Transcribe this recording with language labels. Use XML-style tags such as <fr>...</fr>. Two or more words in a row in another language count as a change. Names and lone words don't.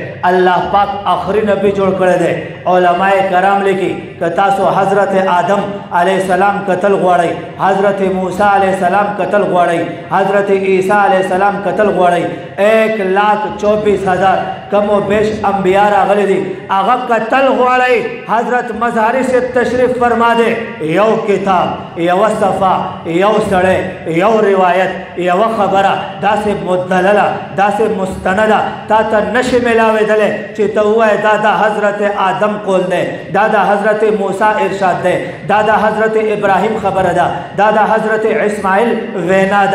<ps>الله پاک آخري نبی جوړ کړی دی. علماء کرام لیکي که تاسو حضرت آدم</ps> <ar>علیه السلام</ar> <ps>قتل غواړئ، حضرت موسی</ps> <ar>علیه السلام</ar> <ps>قتل غواړئ، حضرت عیسی</ps> <ar>علیه السلام</ar> <ps>قتل غواړئ، 1,24,000 کم و بیش انبیاء راغلي دي، هغه قتل غواړئ، حضرت مظهری سے تشریف فرما دے. یو کتاب، یو صفحه، یو سړی، یو روایت، یو خبره داسې مدلله، داسې مستنده تا ته نشي ملاوېدلی چې ته ووایې دا د حضرت آدم قول دی، دا د حضرت موسی ارشاد دی، دا د حضرت ابراهیم خبره ده، دا د حضرت اسماعیل وینا ده.</ps>